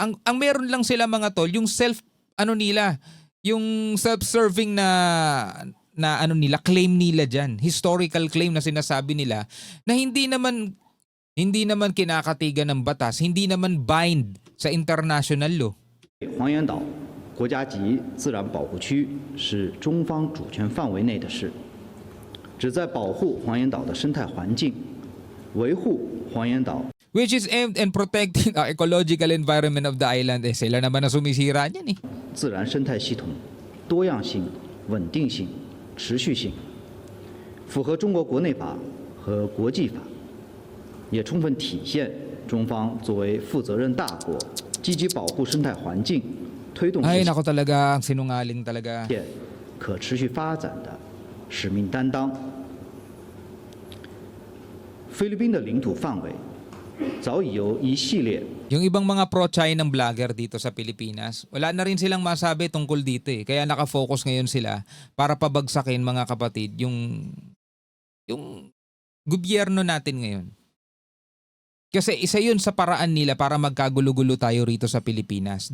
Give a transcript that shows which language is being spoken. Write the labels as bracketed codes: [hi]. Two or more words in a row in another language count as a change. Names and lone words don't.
[tl] Ang meron lang sila mga tol, yung yung self-serving na claim nila diyan. [en] Historical claim [tl] na sinasabi nila na hindi naman kinakatigan ng batas, hindi naman bind sa [en] international law. [zh] 黄岩岛国家级自然保护区是中方主权范围内的事，旨在保护黄岩岛的生态环境，维护黄岩岛 [en] Which is aimed and protecting the ecological environment of the island. [tl] Sila naman na sumisira niyan . [zh] 自然生态系统多样性、稳定性、持续性，符合中国国内法和国际法，也充分体现中方作为负责任大国，积极保护生态环境，推动 [tl] Ay, nako talaga, ang sinungaling talaga. [zh] 现可持续发展的使命担当。菲律宾的领土范围早已由一系列 [tl] Yung ibang mga pro-China ng vlogger dito sa Pilipinas, wala na rin silang masabi tungkol dito . Kaya nakafocus ngayon sila para pabagsakin mga kapatid yung gobyerno natin ngayon. Kasi isa yun sa paraan nila para magkagulo-gulo tayo rito sa Pilipinas.